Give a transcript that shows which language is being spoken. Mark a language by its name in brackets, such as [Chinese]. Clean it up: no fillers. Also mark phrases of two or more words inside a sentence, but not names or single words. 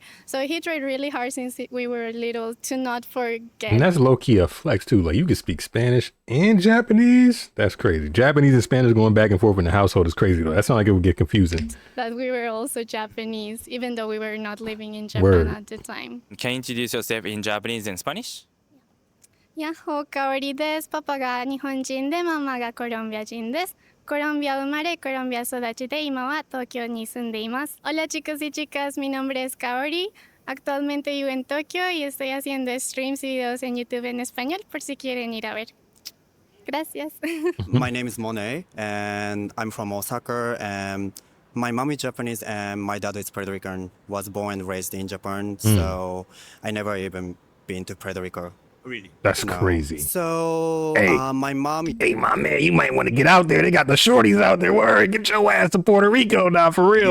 [English] So he tried really hard since we were little to not forget. And that's low key a flex too. Like, you can speak Spanish and Japanese. That's crazy. Japanese and Spanish going back and forth in the household is crazy though. That sounds like it would get confusing. That we were also Japanese, even though we were not living in Japan Word. at the time. Can you introduce yourself in Japanese and Spanish? [Japanese] ヤッホーカオリです。パパが日本人でママがコロンビア人です。コロンビア生まれ、コロンビア育ちで今は東京に住んでいます。 [Spanish] Hola chicos y chicas, mi nombre es Kaori. Actualmente vivo en Tokio y estoy haciendo streams y videos en YouTube en español por si quieren ir a ver. Gracias. [English] My name is Monet, and I'm from Osaka. And my mom is Japanese, and my dad is Puerto Rican. Was born and raised in Japan, so I never even been to Puerto Rico. Really? That's No. crazy. So Hey. my mom. Hey, my man, you might want to get out there. They got the shorties out there. Word, get your ass to Puerto Rico now, for real.